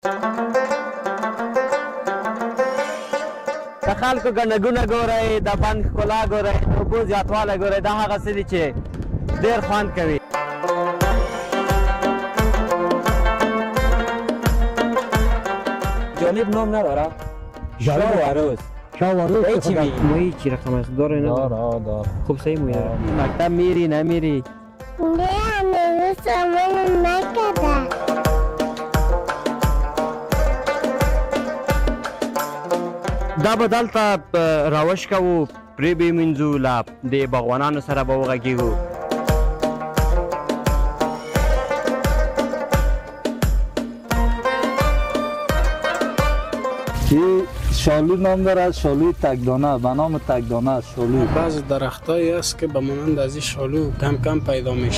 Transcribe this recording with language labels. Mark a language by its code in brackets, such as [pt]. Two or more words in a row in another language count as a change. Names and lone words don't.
[ps] د خلکو ګڼهګونه ګورئ، د بند ښکلا ګورئ، د اوبو زیاتوالی ګورئ، دا هغه څه دي چې ډېر خوند کوي. [fa] جالب نام نداره؟ شاواروز. شاواروز چی میگی؟ مویی چی رقم است؟ داره نه؟ داره. خوب صحیح مویی داره. مکتب میری نمیری؟ نه هنوز سامان نکرده. [ps] دا به دلته راوش کوو، پرې به یې مینځو، له دې باغوانانو سره به وغږېږو. [fa] این شالو نام داره، شالوی تکدانه، به نام تکدانه است شالو. بعض درختایی است که به مانند از این شالو کم کم پیدا میشه.